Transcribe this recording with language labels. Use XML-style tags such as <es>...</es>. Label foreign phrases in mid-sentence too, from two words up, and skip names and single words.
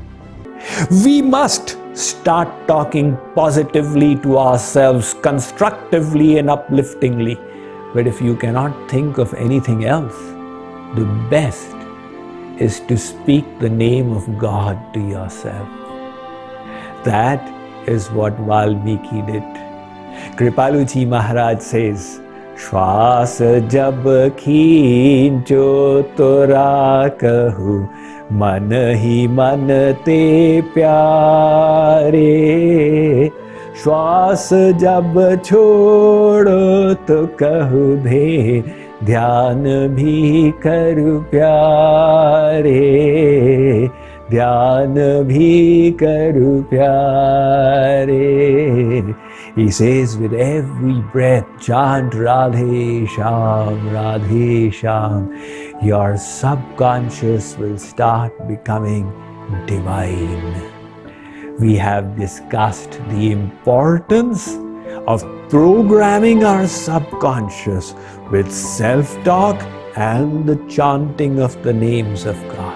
<en>We must start talking positively to ourselves, constructively and upliftingly. But if you cannot think of anything else, the best is to speak the name of God to yourself. That is what Valmiki did. Kripaluji Maharaj says,</en> <hi>श्वास जब खींचो तोरा कहु, मन ही मन ते प्यारे. श्वास जब छोड़ो तो कहु दे, ध्यान भी करु प्यारे. ध्यान भी करु प्यारे.</hi> <en>He says, with every breath, chant Radhe Shyam, Radhe Shyam. Your subconscious will start becoming divine. We have discussed the importance of programming our subconscious with self-talk and the chanting of the names of God.</en>